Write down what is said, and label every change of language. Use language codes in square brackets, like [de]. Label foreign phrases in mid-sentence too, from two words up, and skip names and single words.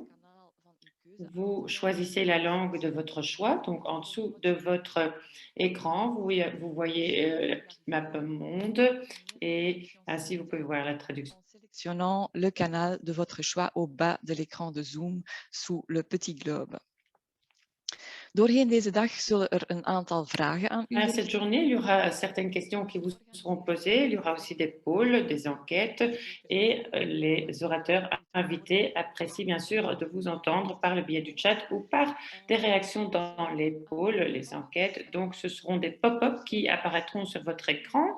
[fr] Vous choisissez la langue de votre choix. Donc, en dessous de votre écran, vous voyez la petite map monde et ainsi, vous pouvez voir la traduction. En sélectionnant le canal de votre choix au bas de l'écran de Zoom sous le petit globe. [nl] Doorheen deze dag zullen een aantal vragen aan u. [fr] Cette journée, il y aura certaines questions qui vous seront posées. Il y aura aussi des pôles, des enquêtes et les orateurs invités apprécient bien sûr de vous entendre par le biais du chat ou par des réactions dans les pôles, les enquêtes. Donc, ce seront des pop-up qui apparaîtront sur votre écran.